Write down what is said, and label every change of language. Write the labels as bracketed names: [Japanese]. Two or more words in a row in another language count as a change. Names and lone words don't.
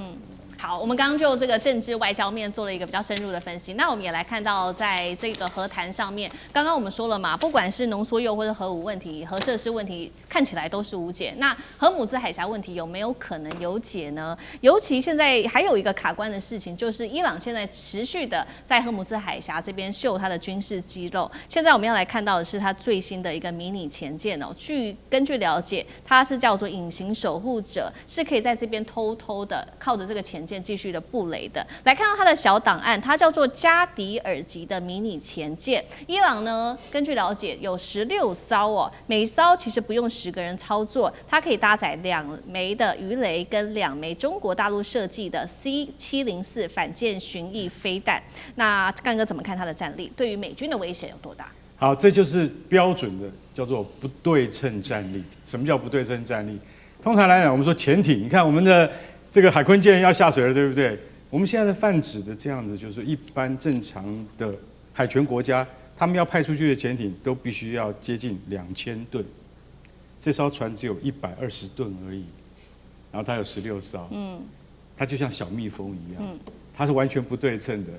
[Chinese] 好，我們剛刚就這個政治外交面做了一個比較深入的分析。那我們也來看到，在這個和談上面，剛剛我們說了嘛，不管是濃縮鈾或者核武問題、核設施問題，看起來都是無解。那荷姆茲海峽問題有沒有可能有解呢？尤其現在還有一個卡關的事情，就是伊朗現在持續的在荷姆茲海峽這邊秀它的軍事肌肉。現在我们要來看到的是它最新的一個迷你潛艦哦。根據了解，它是叫做隱形守護者，是可以在這邊偷偷的靠着這個潛艦繼續的布雷的。來看到它的小檔案，它叫做加迪爾級的迷你潛艦。伊朗呢，根據了解有16艘哦，每艘其實不用10個人操作，它可以搭載2枚的魚雷跟2枚中國大陸設計的 C704 反艦巡弋飛彈。那幹哥怎麼看它的戰力？對於美軍的威脅有多大？好，這就是標準的叫做不對稱戰力。什麼叫不對稱戰力？通常來講，我們說潛艇，你看我們的這個海鯤艦要下水了，對不對？我們現在的泛指的這樣子，就是一般正常的海權國家，他們要派出去的潛艇都必須要接近2000噸，這艘船只有120噸而已，然後它有16艘，它就像小蜜蜂一樣，它是完全不對稱的。